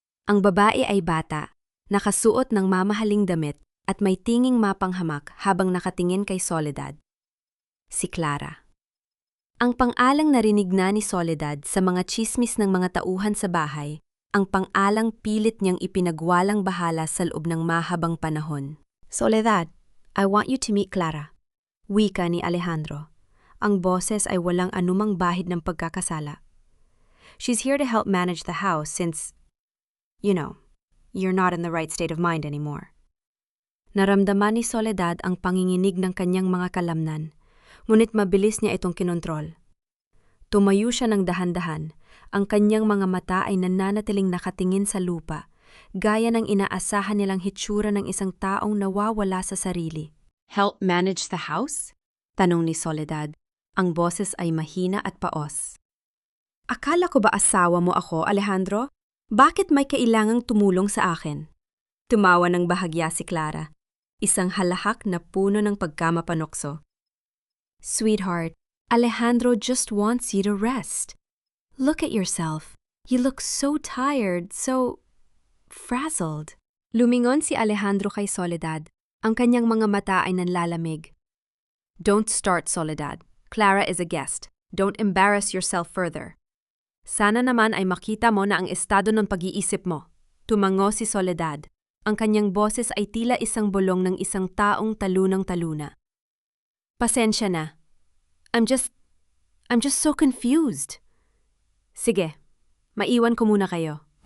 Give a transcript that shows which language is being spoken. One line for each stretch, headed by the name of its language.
Filipino: Ang babae ay bata, nakasuot ng mamahaling damit at may tinging mapanghamak habang nakatingin kay Soledad. Si Clara. Ang pang-alang narinig na ni Soledad sa mga tsismis ng mga tauhan sa bahay, ang pang-alang pilit niyang ipinagwalang bahala sa loob ng mahabang panahon.
English: Soledad, I want you to meet Clara.
Filipino: Wika ni Alejandro. Ang boses ay walang anumang bahid ng pagkakasala.
English: She's here to help manage the house since, you're not in the right state of mind anymore.
Filipino: Naramdaman ni Soledad ang panginginig ng kanyang mga kalamnan, ngunit mabilis niya itong kinontrol. Tumayo siya ng dahan-dahan, ang kanyang mga mata ay nananatiling nakatingin sa lupa, gaya ng inaasahan nilang hitsura ng isang taong nawawala sa sarili.
English: Help manage the house?
Filipino: Tanong ni Soledad. Ang boses ay mahina at paos. Akala ko ba asawa mo ako, Alejandro? Bakit may kailangang tumulong sa akin? Tumawa ng bahagya si Clara, isang halahak na puno ng pagkamapanokso.
English: Sweetheart, Alejandro just wants you to rest. Look at yourself. You look so tired, so
Filipino: frazzled. Lumingon si Alejandro kay Soledad. Ang kanyang mga mata ay nanlalamig.
English: Don't start, Soledad. Clara is a guest. Don't embarrass yourself further.
Filipino: Sana naman ay makita mo na ang estado ng pag-iisip mo. Tumango si Soledad. Ang kanyang boses ay tila isang bulong ng isang taong talunang-taluna. Pasensya na.
English: I'm just so confused.
Filipino: Sige, maiwan ko muna kayo.